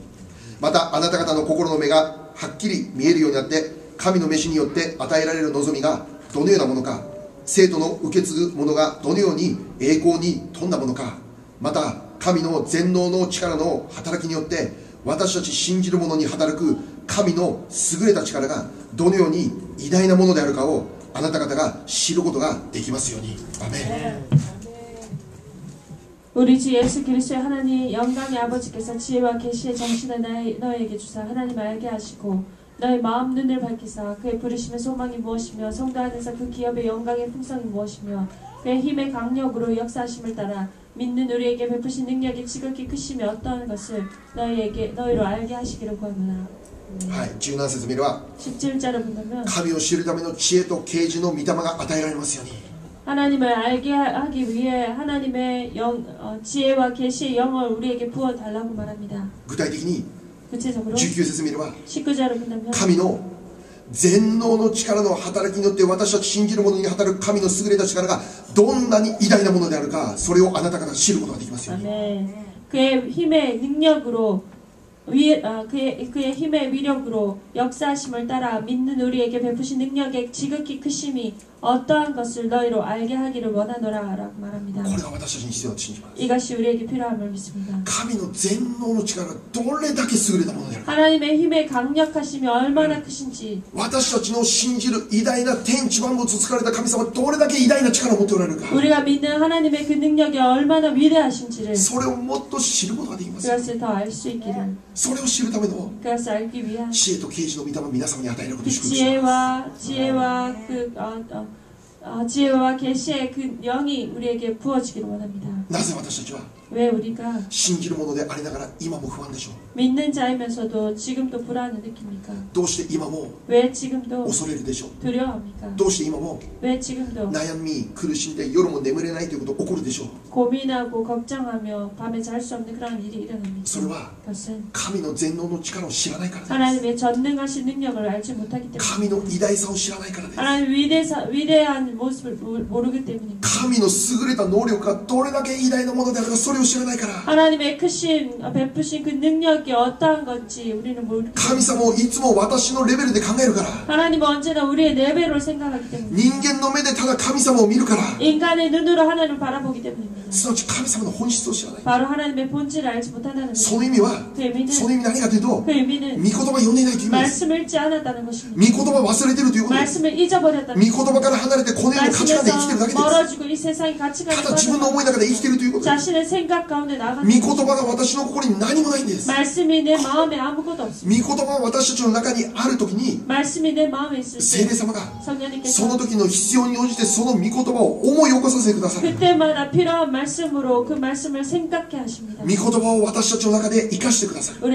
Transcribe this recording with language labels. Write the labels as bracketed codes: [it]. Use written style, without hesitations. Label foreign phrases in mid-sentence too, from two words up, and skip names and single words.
[ja] またあなた方の心の目がはっきり見えるようになって、神の召しによって与えられる望みがどのようなものか、生徒の受け継ぐものがどのように栄光に富んだものか、また神の全能の力の働きによって私たち信じる者に働く神の優れた力がどのように偉大なものであるかをあなた方が知ることができますように。アメン。 [ko] 우리 주 예수 그리스도의 하나님 영광의 아버지께서 지혜와 계시의 정신을 너에게 주사 하나님을 알게 하시고 너의 마음 눈을 밝히사 그의 부르심의 소망이 무엇이며 성도 안에서 그 기업의 영광의 풍성이 무엇이며 그의 힘의 강력으로 역사하심을 따라 믿는 우리에게 베푸신 능력이 지극히 크심이 어떠한 것을 너희로 알게 하시기를 구하노라. [ja] はい、17節見れば [ko] 17절을 본다면 [ja] 神を知るための知恵と啓示の御霊が与えられますように。 [ko] 하나님을 알게 하기 위해 하나님의 지혜와 계시의 영을 우리에게 부어 달라고 말합니다. [ja] 具体的に [ko] 구체적으로 [ja] 19節見れば [ko] 19절을 본다면 [ja] 神の全能の力の働きによって私たち信じる者に働く神の優れた力がどんなに偉大なものであるか、それをあなた方が知ることができますように。 [ko] 그의 힘의 능력으로 그의 힘의 위력으로 역사하심을 따라 믿는 우리에게 베푸신 능력의 지극히 크심이 어떠한 것을 너희로 알게 하기를 원하노라 라고 말합니다. [ja] これが私たちに必要だと信じます。 [ko] 이것이 우리에게 필요함을 믿습니다. [ja] 神の全能の力がどれだけ優れたものであるか、 [ko] 하나님의 힘의 강력하심이 얼마나 크신지, [ja] 私たちの信じる偉大な天地万物作られた神様はどれだけ偉大な力を持っておられるか、 [ko] 우리가 믿는 하나님의 그 능력이 얼마나 위대하신지를 [ja] それをもっと知ることができます。 [ko] 그것을 더 알 수 있기를, [ja] それを知るための [ko] 그것을 알기 위한 [ja] 知恵と啓示の御霊を皆様に与えることを [ko] 그 [ja] 祝福します。 [ko] 지혜와 계시의 그 영이 우리에게 부어지기를 원합니다. [ja] なぜ私たちは [ko] 왜 우리가 [ja] 信じる者でありながら今も不安でしょう。 [ko] 믿는 자이면서도 지금도 불안을 느낍니까? [ja] どうして今も [ko] 왜 지금도 [ja] 恐れるでしょう。 [ko] 두려워합니까? [ja] どうして今も [ko] 왜 지금도 [ja] 悩み苦しんで夜も眠れないということ起こるでしょう。 [ko] 고민하고 걱정하며 밤에 잘 수 없는 그런 일이 일어납니까? [ja] それは [ko] 그것은 [ja] 神の全能の力を知らないからです。 [ko] 하나님의 전능하신 능력을 알지 못하기 때문에, [ja] 神の偉大さを知らないからです。 [ko] 하나님의 위대한 모습을 모르기 때문입니다. [ja] 神の優れた能力がどれだけ偉大なものであるか、それを知らないから。 [ko] 하나님의 크신 베푸신 그 능력이 어떠한 건지 우리는 모르기 [ja] 神様をいつも私のレベルで考えるから。 [ko] 하나님은 언제나 우리의 레벨로 생각하기 때문에, [ja] 人間の目でただ神様を見るから。 [ko] 인간의 눈으로 하나님을 바라보기 때문입니다. [ja] すなわち神様の本質を知らない。 [ko] 바로 하나님의 본질을 알지 못한다는 [ja] その [ko] 것입니다. [ja] 意味は、 [ko] 그 의미는 [ja] その意味何かというと、 [ko] 그 의미는 [ja] 御言葉読んでいないという意味です。 [ko] 말씀을 읽지 않았다는 것입니다. [ja] 御言葉忘れているということです。 [ko] 말씀을 잊어버렸다는 [ja] 御言葉から離れてこの世の価値観で生きているだけ [ko] 말씀에서 [ja] です。 [ko] 멀어지고 이 세상의 가치관에 [ja] ただ自分の思いの中で生きているということです。 [ko] 자신의 생각 가운데 나가는 [ja] 御言葉が私の心に何もないんです。 [ko] 말씀이 내 마음에 아무것도 없습니다. [ja] 御言葉が私たちの中にあるときに、 [ko] 말씀이 내 마음에 있을 [ja] 聖霊 [ko] 때 [ja] 様がそ [ko] 성령님께서 [ja] の時の必要に応じてその御言葉を思い起こさせてくださる。 [ko] 그때마다 필요한 말씀으로 그 말씀을 생각게 하십니다. [ja] 御言葉を私たちの中で生かしてくださる。